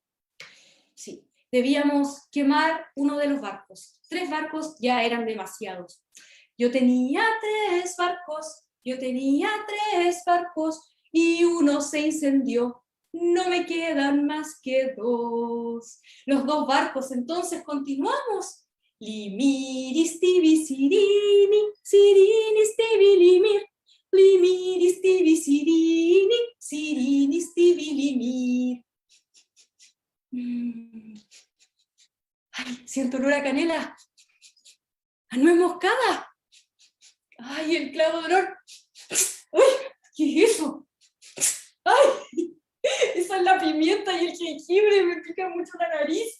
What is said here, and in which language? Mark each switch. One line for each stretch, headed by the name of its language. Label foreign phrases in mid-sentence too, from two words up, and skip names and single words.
Spanish: Sí, debíamos quemar uno de los barcos. 3 barcos ya eran demasiados. Yo tenía 3 barcos y uno se incendió. No me quedan más que 2. Los 2 barcos, entonces continuamos. Limiris tibi sirini, sirinis tibi limir. Limiris tibi sirini, sirinis tibi limir. Ay, siento olor a canela. A nuez moscada. Ay, el clavo de olor. Ay, ¿qué es eso? Ay, esa es la pimienta y el jengibre, me pica mucho la nariz.